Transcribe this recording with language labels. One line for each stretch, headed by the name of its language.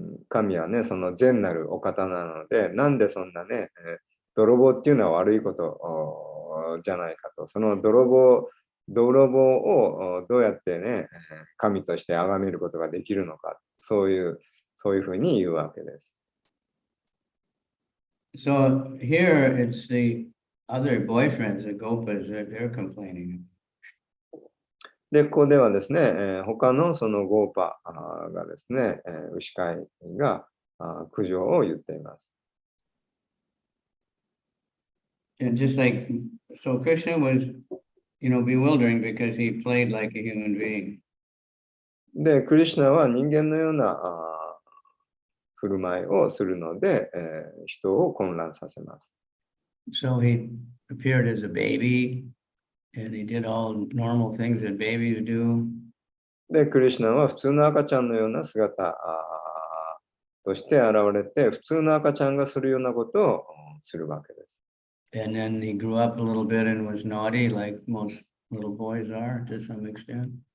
Japanese: 神はね、善なるお方なので、なんでそんなね、泥棒っていうのは悪いことじゃないかと。泥棒をどうやってね、神として崇めることができるのか、そういうふうに言うわけです。
English: So here it's the other boyfriends, the gopas, that they're complaining.
Japanese: で、ここではですね、他のゴーパがですね、牛飼いが苦情を言っています。
English: And just like, so Krishna was, bewildering because he played like a human being.
Japanese: で、クリシュナは人間のような振る舞いをするので、人を混乱させます。
English: So he appeared as a baby, and he did all normal things that babies do.
Japanese: で、クリシュナは普通の赤ちゃんのような姿として現れて、普通の赤ちゃんがするようなことをするわけです。
English: And then he grew up a little bit and was naughty, like most little boys are to some extent.